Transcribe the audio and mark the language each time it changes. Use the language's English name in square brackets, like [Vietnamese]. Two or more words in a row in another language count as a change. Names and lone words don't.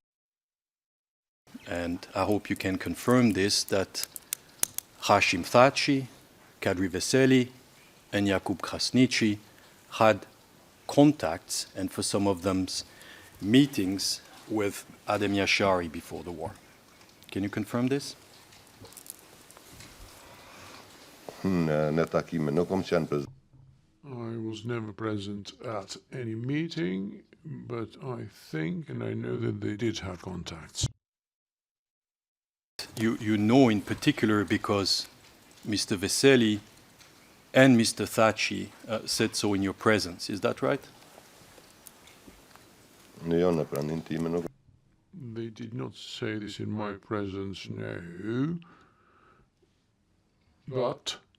[English] And I hope you can confirm this, that Hashim Thaçi, Kadri Veseli, and Jakub Krasniqi had contacts, and for some of them, meetings with Adem Yashari before the war. Can you confirm this? [Albanian] në takime nuk kom qenë prezent. [English] I was never present at any meeting, but I think and I know that they did have contacts. You know in particular because Mr. Veseli and Mr. Thaçi said so in your presence. Is that right? [Albanian] Jo, në pranin time nuk. [English] They did not say this in my presence, no. But